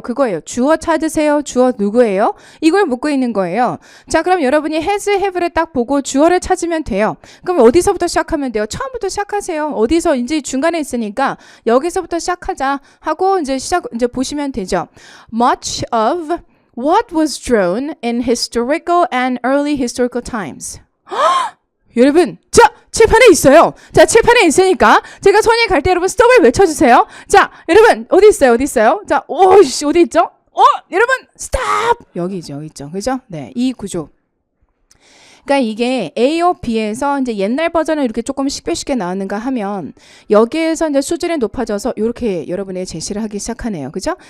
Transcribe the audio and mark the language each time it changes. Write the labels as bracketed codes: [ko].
[ko] 그거예요. 주어 찾으세요. 주어 누구예요? 이걸 묻고 있는 거예요. 자, 그럼 여러분이 has, have를 딱 보고 주어를 찾으면 돼요. 그럼 어디서부터 시작하면 돼요? 처음부터 시작하세요. 어디서 이제 중간에 있으니까 여기서부터 시작하자 하고 이제 보시면 되죠. [en] Much of what was drawn in historical and early historical times. [ko] 여러분, 자, 칠판에 있어요. 자, 칠판에 있으니까 제가 손이 갈 때 여러분 스톱을 외쳐주세요. 자, 여러분 어디 있어요? 자, 어디 있죠? 여러분 스톱! 여기 있죠. 그죠? 네, 이 구조. 그러니까 이게 A와 B에서 이제 옛날 버전은 이렇게 조금 쉽게 나왔는가 하면 여기에서 이제 수준이 높아져서 이렇게 여러분의 제시를 하기 시작하네요. 그죠?